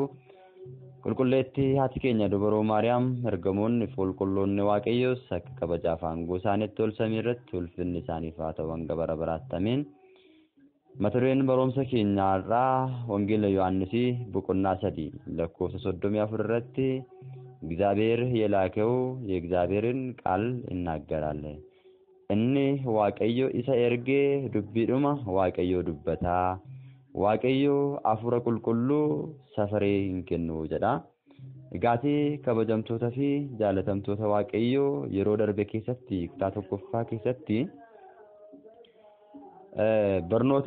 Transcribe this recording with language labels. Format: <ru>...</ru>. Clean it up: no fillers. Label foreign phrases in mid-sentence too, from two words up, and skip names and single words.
<om>Qulqulleetti haati keenya dubaroo Maariyaam ergamoonni qulqulloonni Waaqayyoos akka kabaja afaan gosaanitti ol samii irratti ulfinni isaaniif haa ta'u hanga bara baraatti ameen. Mata dureen barumsa keenyaa irraa Wangeela Yohaannis boqonnaa 3 lakkoofsa 34 irratti</om> <am>እግዚአብሔር የላከው የእግዚአብሔርን ቃል ይናገራል።</am> <om>inni Waaqayyo isa ergee dubbiidhuma Waaqayyo dubbata. Waaqayyo Hafuura Qulqulluu safaree hin kennu jedha. Egaatee kabajamtoota fi jaalatamtoota Waaqayyo yeroo darbe keessatti kutaa tokkoffaa keessatti barnoota</om>